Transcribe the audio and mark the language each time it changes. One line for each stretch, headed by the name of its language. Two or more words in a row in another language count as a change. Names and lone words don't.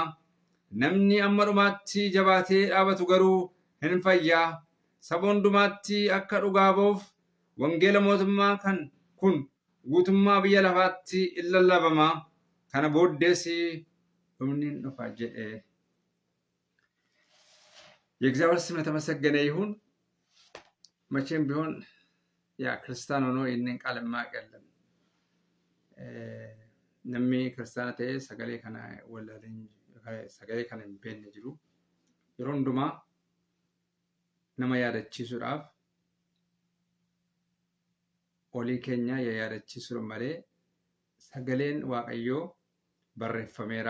Oromo: Namni amma dhumaatti jabaatee dhaabatu garuu hin fayyaa. Saba hundumaatti akka dhugaa ba'uuf wangeela mootummaa kun guutummaa biyya lafaatti in lallabama. Kana booddees dhumni hin dhufa jedhe.
Amharic: የእግዚአብሔር ስም የተመሰገነ ይሁን። መቼም ቢሆን ክርስቲያን ሆኖ ይህንን ቃል የማያውቅ የለም።
Oromo: namni kiristaana ta'ee sagalee kana wallaaleen sagalee kana hin beekne jiru. Yeroo hundumaa nama yaadachiisuudhaaf olii keenya yaadachiisuu malee sagaleen Waaqayyoo barreeffameera.